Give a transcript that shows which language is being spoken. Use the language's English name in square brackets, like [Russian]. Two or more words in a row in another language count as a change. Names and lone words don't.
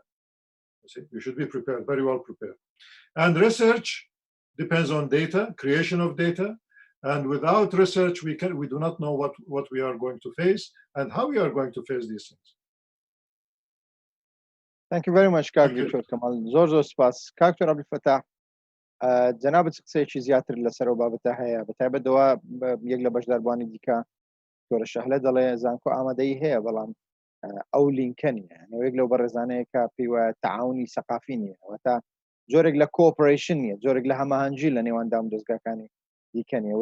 [English] You see, you should be prepared, very well prepared. And research depends on data, creation of data, and without research, we do not know what we are going to face and how we are going to face these things. Thank you very much, Kak Dr. Kamal. [Central Kurdish] زۆر سپاس. Dr. Abdul Fattah, جەنابەت قسەیەکی زیاتر لەسەر ئەو بابەتە هەیە، بەتایبەتەوە یەک لە بەشداربوانی دیکە تۆڕە شەهلە دەڵێ زانکۆ ئامادەیی هەیە، بەڵام ئەو لینکە نییە. یەک لەو بەڕێزانەیە کە پێی وایە [Arabic] تەعاونی سەقافی [Central Kurdish] نییە، واتە جۆرێک لە کۆپەرێشن نییە، جۆرێک لە هەماهەنگی لە نێوان دام دەستگاکانی دیکە نییە.